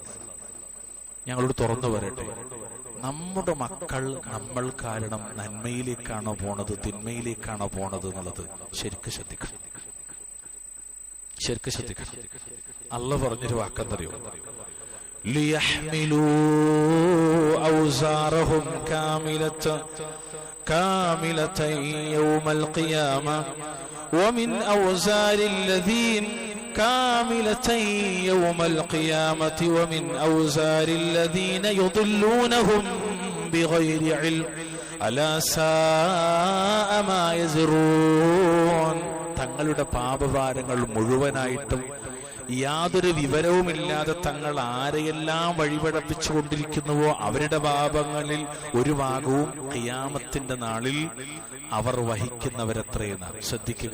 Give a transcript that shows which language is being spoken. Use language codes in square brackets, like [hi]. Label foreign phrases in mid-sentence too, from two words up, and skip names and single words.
[ml] ഞങ്ങളോട് തുറന്നു പറയട്ടെ, നമ്മുടെ മക്കൾ നമ്മൾ കാരണം നന്മയിലേക്കാണോ പോണത് തിന്മയിലേക്കാണോ പോണത് എന്നുള്ളത് ശരിക്കും ശ്രദ്ധിക്കണം, ശരിക്കും ശ്രദ്ധിക്കണം. അള്ളാഹ് പറഞ്ഞൊരു വാക്കെന്തറിയോ? [ar] ليحملوا أوزارهم كاملة يوم القيامة ومن أوزار الذين كاملة يوم القيامة ومن أوزار الذين يضلونهم بغير علم ألا ساء ما يزرون. [ml] തങ്ങളുടെ പാപഭാരങ്ങൾ മുഴുവനായിട്ടും യാതൊരു വിവരവുമില്ലാതെ തങ്ങൾ ആരെയെല്ലാം വഴിപഴപ്പിച്ചുകൊണ്ടിരിക്കുന്നുവോ അവരുടെ പാപങ്ങളിൽ ഒരു ഭാഗവും ഖിയാമത്തിന്റെ നാളിൽ അവർ വഹിക്കുന്നവരെത്രയെന്ന് ശ്രദ്ധിക്കുക.